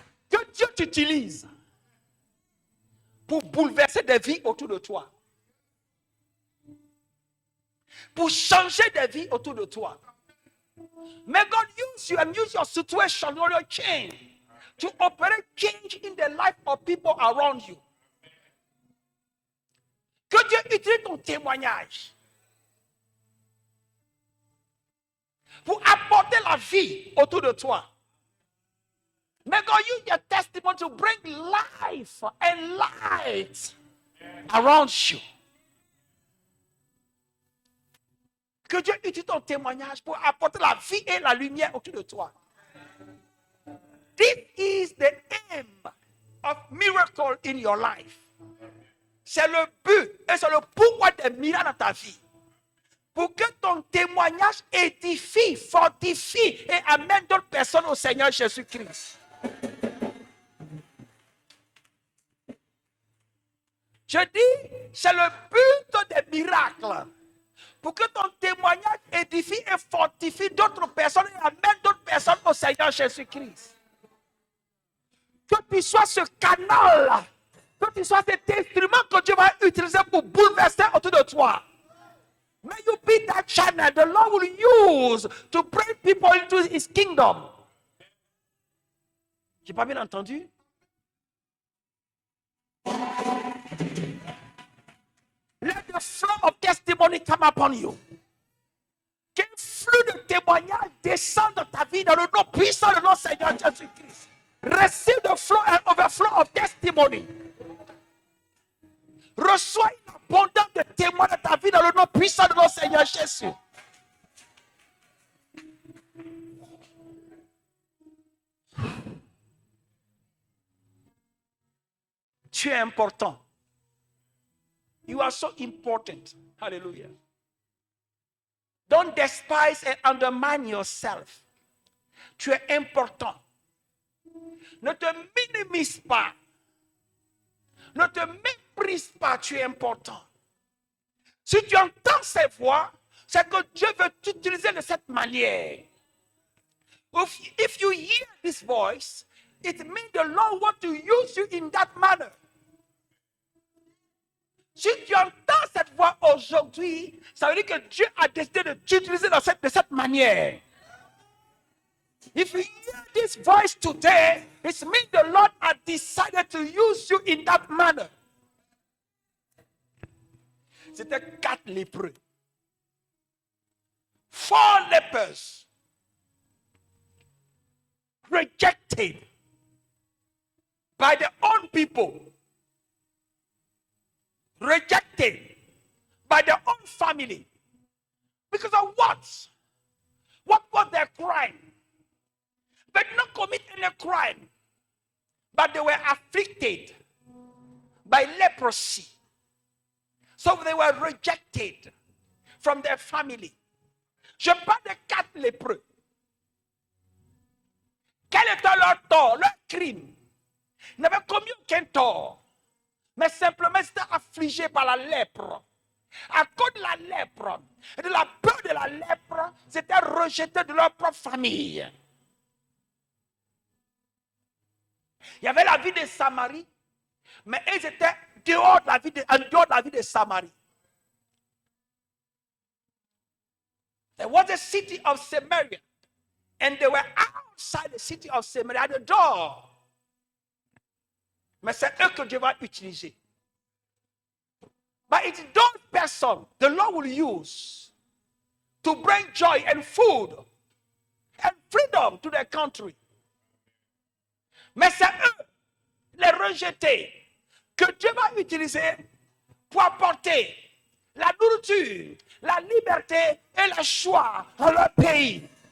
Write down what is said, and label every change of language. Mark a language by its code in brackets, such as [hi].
[fr] Que Dieu t'utilise pour bouleverser des vies autour de toi. Pour changer des vies autour de toi. [en] May God use you and use your situation or your change to operate change in the life of people around you. [fr] Que Dieu utilise ton témoignage pour apporter la vie autour de toi. [en] May God use your testimony to bring life and light around you. [fr] Que Dieu utilise ton témoignage pour apporter la vie et la lumière autour de toi. [en] This is the aim of miracle in your life. [fr] C'est le but et c'est le pourquoi des miracles dans ta vie. Pour que ton témoignage édifie, fortifie et amène d'autres personnes au Seigneur Jésus-Christ. Je dis, c'est le but des miracles. Pour que ton témoignage édifie et fortifie d'autres personnes et amène d'autres personnes au Seigneur Jésus-Christ. Que tu sois ce canal, que tu sois cet instrument que Dieu va utiliser pour bouleverser autour de toi. [en] May you be that channel the Lord will use to bring people into His kingdom. [fr] J'ai pas bien entendu? [en] Let the flow of testimony come upon you. [fr] Qu'un flux de témoignages descende dans ta vie dans le nom puissant de notre Seigneur Jésus-Christ. [en] Receive the flow and overflow of testimony. [fr] Reçois une abondance de témoins dans ta vie dans le nom puissant de notre Seigneur Jésus. Tu es important. [en] You are so important. Hallelujah. Don't despise and undermine yourself. [fr] Tu es important. Ne te minimise pas. Ne te méprise pas, tu es important. Si tu entends ces voix, c'est que Dieu veut t'utiliser de cette manière. [en] If you hear this voice, it means the Lord wants to use you in that manner. [fr] Si tu entends cette voix aujourd'hui, ça veut dire que Dieu a décidé de t'utiliser de cette manière. [en] If you hear this voice today, it means the Lord has decided to use you in that manner. [fr] C'était 4 lépreux. [en] 4 lepers. Rejected by their own people. Rejected by their own family. Because of what? What was their crime? They did not commit any crime, but they were afflicted by leprosy. So they were rejected from their family. [fr] Je parle de 4 lépreux. Quel était leur tort, leur crime? Ils n'avaient commis aucun tort, mais simplement ils étaient affligés par la lèpre. À cause de la lèpre et de la peur de la lèpre, ils étaient rejetés de leur propre famille. Il y avait la vie de Samarie, mais ils étaient en dehors de la vie de Samarie. [en] There was a city of Samaria, and they were outside the city of Samaria at the door. [fr] Mais c'est eux que Dieu va utiliser. [en] But it's those persons the Lord will use to bring joy and food and freedom to their country. [fr] Mais c'est eux, les rejetés, que Dieu va utiliser pour apporter la nourriture, la liberté et la joie dans leur pays.